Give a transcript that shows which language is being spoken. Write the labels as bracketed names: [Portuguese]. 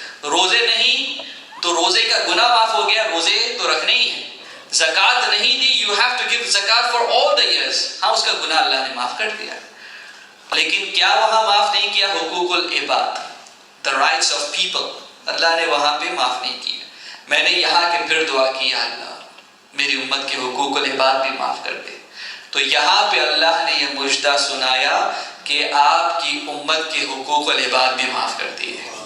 [Urdu] روزے نہیں تو روزے کا گناہ معاف ہو گیا، روزے تو رکھنے ہی ہیں. زکوٰۃ نہیں دی، [English] you have to give zakat for all the years. [Urdu] ہاں، اس کا گناہ اللہ نے معاف کر دیا. لیکن کیا وہاں معاف نہیں کیا حقوق العباد، [English] the rights of people؟ [Urdu] اللہ نے وہاں پہ معاف نہیں کیا. میں نے یہاں کے پھر دعا کی، یا اللہ میری امت کے حقوق العباد بھی معاف کر دے. تو یہاں پہ اللہ نے یہ مجدہ سنایا کہ آپ کی امت کے حقوق العباد بھی معاف کر دیے.